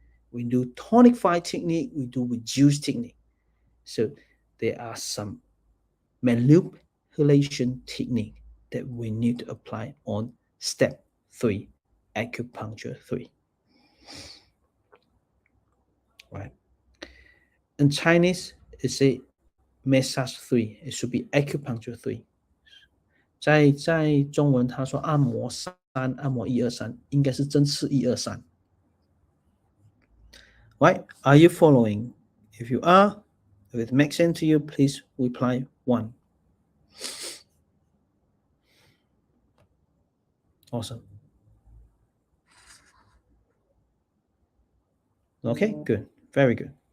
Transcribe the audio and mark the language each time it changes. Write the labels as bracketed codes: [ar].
[en] We do tonify technique, we do reduce technique. So there are some manipulation technique that we need to apply on step 3, acupuncture 3. Right? In Chinese, it's a massage 3. It should be acupuncture 3. [zh] 在中文他说按摩3，按摩1、2、3，应该是针刺1、2、3。 [en] Right? Are you following? If you are, if it makes sense to you, please reply 1. Awesome. Okay, good. Very good.